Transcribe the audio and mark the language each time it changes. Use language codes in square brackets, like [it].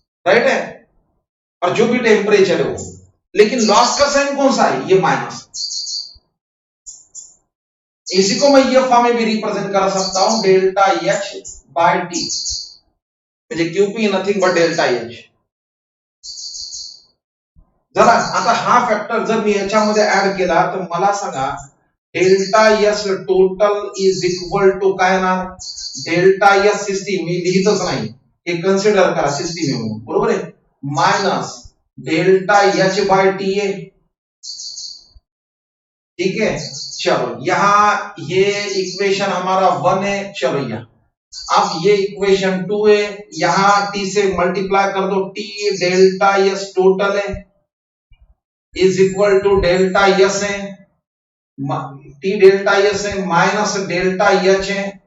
[hi] Right है. और जो भी टेम्परेचर है वो, लेकिन लॉस का साइन कौन सा है? ये माइनस. इसी को मैं ये फॉर्म में भी रिप्रेजेंट कर सकता हूं डेल्टा एच बाय टी, [mr] म्हणजे QP nothing but delta H. जरा आता हा फॅक्टर जर मी याच्यामध्ये ऍड केला तर मला सांगा delta S total is equal to काय ना? डेल्टा एस सिस्टीम मी लिहितच नाही, हे कन्सिडर करा सिस्टीम आहे म्हणून, बरोबर आहे. [hi] Minus delta H bye T है. ठीक है. चलो यहां ये इक्वेशन हमारा 1 है. चलो यहां अब ये इक्वेशन 2 है, यहां टी से मल्टीप्लाई कर दो. टी डेल्टा एस टोटल है is equal to delta S है, टी डेल्टा एस है माइनस डेल्टा एच है.